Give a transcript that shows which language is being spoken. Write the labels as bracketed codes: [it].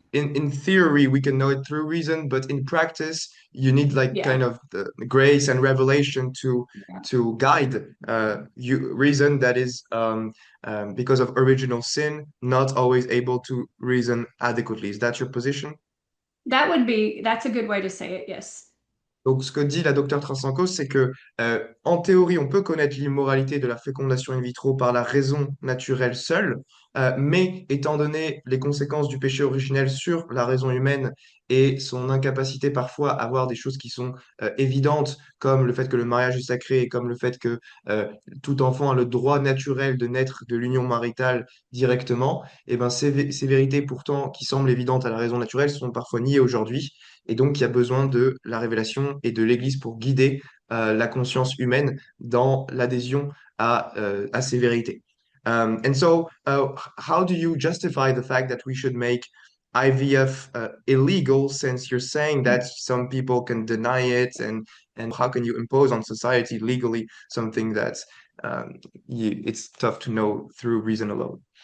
[en] in theory we can know it through reason, but in practice you need like Yeah, kind of the grace and revelation yeah. to guide you reason that is because of original sin, not always able to reason adequately. Is that your position? That's a good way to say it. Yes. [fr] Donc, ce que dit la docteure Trasancos, c'est que, en théorie, on peut connaître l'immoralité de la fécondation in vitro par la raison naturelle seule, mais étant donné les conséquences du péché originel sur la raison humaine et son incapacité parfois à voir des choses qui sont évidentes, comme le fait que le mariage est sacré et comme le fait que tout enfant a le droit naturel de naître de l'union maritale directement, et ben, ces vérités pourtant qui semblent évidentes à la raison naturelle sont parfois niées aujourd'hui. Et donc, il y a besoin de la révélation et de l'Église pour guider la conscience humaine dans l'adhésion à ces vérités. [en] And so, how do you justify the fact that we should make IVF illegal, since you're saying that some people can deny it, and how can you impose on society legally something that it's tough to know through reason alone?